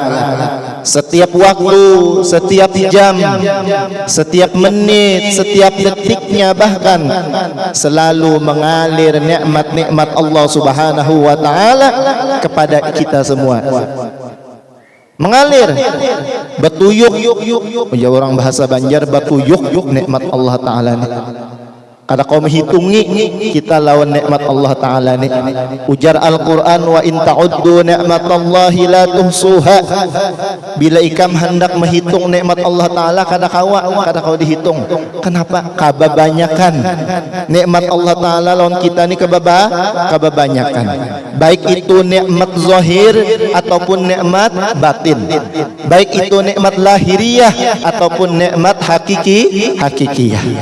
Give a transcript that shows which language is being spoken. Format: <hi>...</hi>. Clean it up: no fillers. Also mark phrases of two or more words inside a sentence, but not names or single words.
<id>Setiap waktu, setiap jam, setiap menit, setiap detiknya bahkan selalu mengalir nikmat-nikmat Allah</id> <ar>سبحانه وتعالى</ar> <id>kepada kita semua. Mengalir,</id> <bjn>betuyuk, ya orang bahasa Banjar, betuyuk nikmat Allah ta'ala ni. Kada kau menghitungi kita lawan nikmat Allah ta'ala ni. Ujar Al-Quran,</bjn> <ar>وإن تعدوا نعمة الله لا تحصوها.</ar> <bjn>Bila ikam hendak menghitung nikmat Allah ta'ala, kada kau dihitung. Kenapa? Kebanyakan nikmat Allah ta'ala lawan kita ni kebanyakan. Baik itu nikmat zahir ataupun nikmat batin, baik itu nikmat lahiriah ataupun nikmat hakikiyah.</bjn>